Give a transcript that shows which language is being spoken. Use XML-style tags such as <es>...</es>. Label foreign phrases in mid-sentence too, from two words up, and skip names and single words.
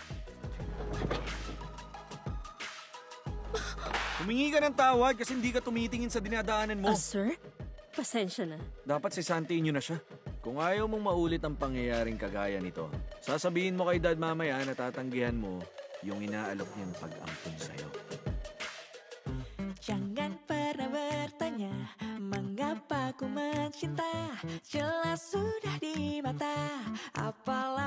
<tl>Humingi ka ng tawad kasi hindi ka tumitingin sa dinadaanan mo. Sir? Pasensya na. Dapat sisantiin nyo na siya. Kung ayaw mong maulit ang pangyayaring kagaya nito, sasabihin mo kay Dad mamaya na tatanggihan mo yung inaalok niyang pag-ampun sa'yo.</tl> <id>Jangan pernah bertanya mengapa ku mencinta, jelas sudah di mata. Apalagi</id>